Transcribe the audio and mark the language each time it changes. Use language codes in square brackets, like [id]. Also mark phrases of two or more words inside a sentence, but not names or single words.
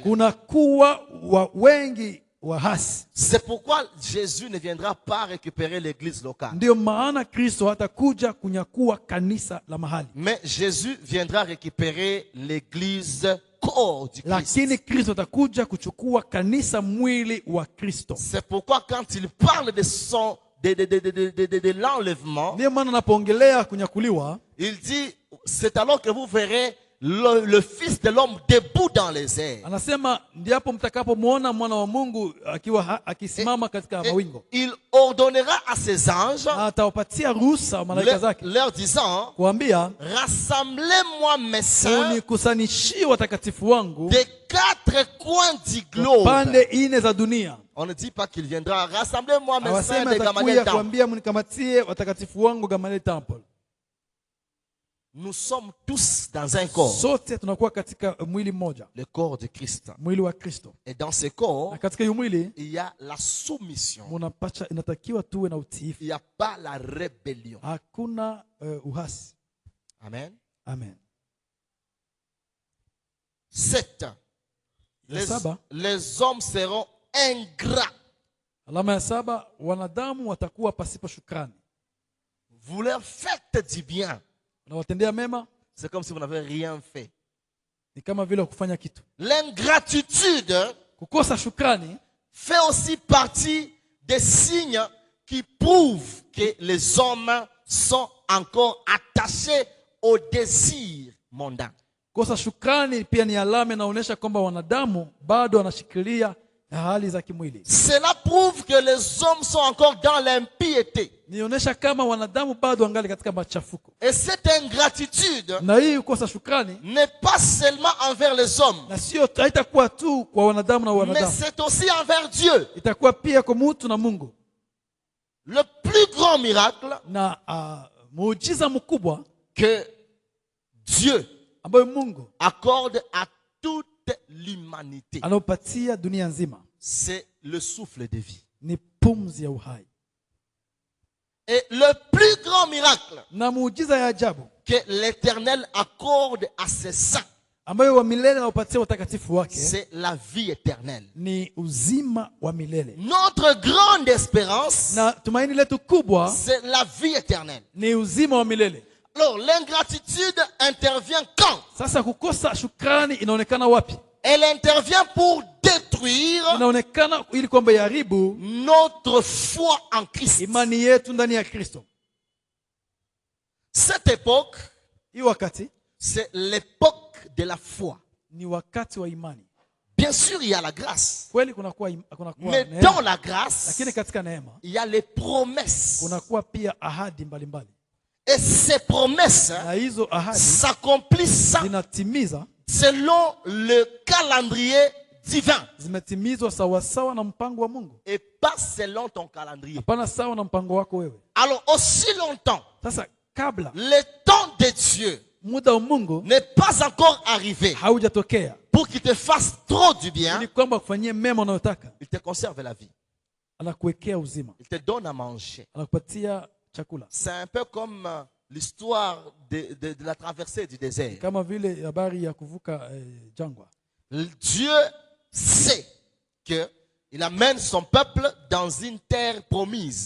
[sw] kuna kuwa wengi wahasi. [fr] C'est pourquoi Jésus ne viendra pas récupérer l'église locale. [sw] Ndio maana Kristo hatakuja kunyakua kanisa la mahali, [fr] Mais Jésus viendra récupérer l'église corps du Christ. [sw] lakini Kristo atakuja kuchukua kanisa mwili wa Kristo. [fr] C'est pourquoi quand il parle de l'enlèvement, [sw] Ndio maana anapoongelea kunyakuliwa, [fr] il dit, c'est alors que vous verrez le Fils de l'homme debout dans les airs. [sw] anasema ndipo mtakapomwona mwana wa Mungu akisimama katika [fr] Et [sw] mawingu, [fr] il ordonnera à ses anges, [sw] na atawapatia ruhusa malaika zake [fr] leur disant, [sw] kuambia, [fr] rassemblez-moi mes saints [sw] unikusanyishie watakatifu wangu [fr] des 4 coins du globe. [sw] pande ine za dunia. [fr] On ne dit pas qu'il viendra. Rassemblez-moi mes saints [sw] Awasema [fr] de Gamaliel [sw] atakuja Temple. kuambia mnikamatie watakatifu wangu Gamaliel Temple. [fr] Nous sommes tous dans un corps, [sw] Sote tunakuwa katika mwili mmoja, [fr] le corps de Christ. [sw] mwili wa Kristo, [fr] Et dans ce corps, [sw] na katika hiyo mwili [fr] il y a la soumission. [sw] inatakiwa tuwe na utiifu, [fr] Il n'y a pas la rébellion. [sw] hakuna uhasi. Amen. Amen. 7. Saba. [fr] Les hommes seront ingrats. [sw] Alama ya 7, wanadamu watakuwa pasipo shukrani. [fr] Vous leur faites du bien. [sw] Unawatendea mema, [fr] C'est comme si vous n'avez rien fait. [sw] ni kama vile kufanya kitu. [fr] L'ingratitude [sw] Kukosa shukrani [fr] fait aussi partie des signes qui prouvent que les hommes sont encore attachés au désir mondain. [sw] Kosa shukrani pia ni alama inaonyesha kwamba wanadamu bado wanashikilia hali za kimwili. [fr] Cela prouve que les hommes sont encore dans l'impiété. [sw] Nionyesha kama wanadamu bado wangali katika machafuko. [fr] Et cette ingratitude [sw] Na hii kosa shukrani [fr] n'est pas seulement envers les hommes, [sw] na sio haitakuwa tu kwa wanadamu na [fr] mais [sw] wanadamu, [fr] c'est aussi envers Dieu. [sw] itakuwa pia kwa mtu na Mungu. [fr] Le plus grand miracle [sw] Na muujiza mkubwa [fr] que Dieu [sw] ambayo Mungu [fr] accorde à toute l'humanité, [sw] anaopatia dunia nzima [fr] c'est le souffle de vie. [sw] ni pumzi ya uhai. [fr] Et le plus grand miracle [sw] Na muujiza ya ajabu [fr] que l'Éternel accorde à ses saints, [sw] ambayo wa milele anaopatia watakatifu wake [fr] c'est la vie éternelle. [sw] ni uzima wa milele. [fr] Notre grande espérance, [sw] Na tumaini letu kubwa [fr] c'est la vie éternelle. [sw] ni uzima wa milele. [fr] Alors, l'ingratitude intervient quand? [sw] Sasa kukosa shukrani inaonekana wapi? [fr] Elle intervient pour détruire [sw] inaonekana ili kwamba iharibu [fr] notre foi en Christ. [sw] imani yetu ndani ya Kristo. [fr] Cette époque, [sw] Hii wakati [fr] c'est l'époque de la foi. [sw] ni wakati wa imani. [fr] Bien sûr, il y a la grâce. [sw] Kweli kunakuwa [fr] Mais [sw] neema, [fr] dans la grâce, [sw] lakini katika neema [fr] il y a les promesses. [sw] kunakuwa pia ahadi mbalimbali. [fr] Et ces promesses [sw] Na hizo ahadi [fr] s'accomplissent [sw] zinatimiza, [fr] selon le calendrier divin. [sw] zimetimizwa sawa sawa na mpango wa Mungu. [fr] Et pas selon ton calendrier. [sw] Hapana sawa na mpango wako wewe. [fr] Alors, aussi longtemps, [sw] Sasa kabla [fr] le temps de Dieu [sw] muda wa Mungu [fr] n'est pas encore arrivé [sw] haujatokea [fr] pour qu'il te fasse trop du bien, [sw] ili kwamba kufanyie mema unayotaka, [fr] il te conserve la vie. [sw] anakuwekea uzima, [fr] Il te donne à manger. [sw] anakupatia chakula. [fr] C'est un peu comme l'histoire de la traversée du désert. [sw] Kama vile habari ya kuvuka jangwa. [fr] Dieu sait qu'il amène son peuple dans une terre promise.